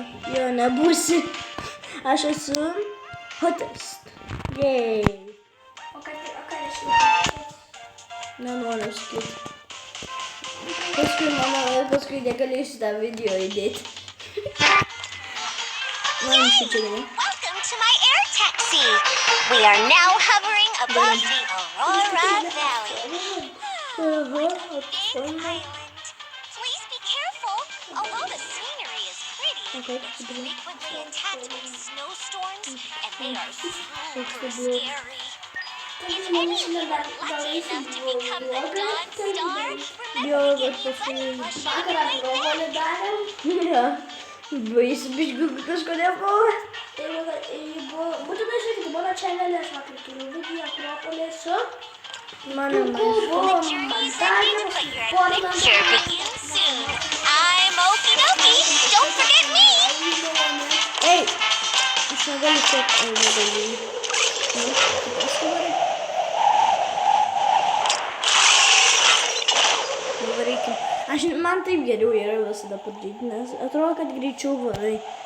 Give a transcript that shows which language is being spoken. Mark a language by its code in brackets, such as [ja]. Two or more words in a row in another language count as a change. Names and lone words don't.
[lt] Jo, nebūsi. Aš esu hottest. Yay. O ką reiškia? Nenoriu sakyti. Paskui negalėsiu tą video įdėti. Man šitą gerai. [en] Welcome to my air taxi. We are now hovering above the Aurora Valley. In Highland. Please be careful. Although the scenery is pretty, it's frequently attacked by snowstorms, and they are super scary. If anyone were lucky enough to become the Dawn Star, remember to get plenty fresh air in my bag. [lt] Jo. Baisi biškių kažkodėl buvo. Būtinai žiūrėkite, mano channel'e aš vakar turiu video Akropolis su Mano [en] The journey is ending, but your adventure begins soon. I'm Okie Dokie. Don't forget me. [lt] Ei! Aš negaliu čia. Ai, negaliu. Nu, aš noriu. Varykim. Man taip geriau yra visada padaryti, nes atrodo, kad greičiau varai.